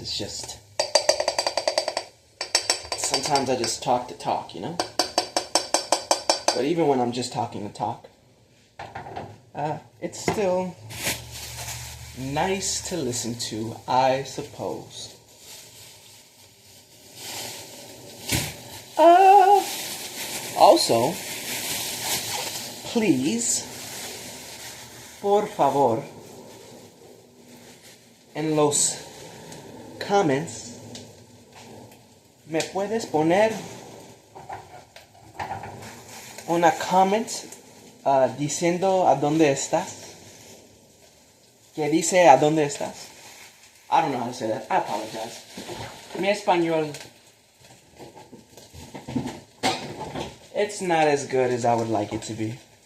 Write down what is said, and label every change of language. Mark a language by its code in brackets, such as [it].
[en] It's just sometimes I just talk to talk, you know. But even when I'm just talking to talk, it's still nice to listen to, I suppose. Also, please, [es] por favor, en los comments, ¿me puedes poner una comment diciendo a dónde estás? ¿Qué dice a dónde estás? [en] I don't know how to say that. I apologize. [es] Mi español, [en] it's not as good as I would like it to be.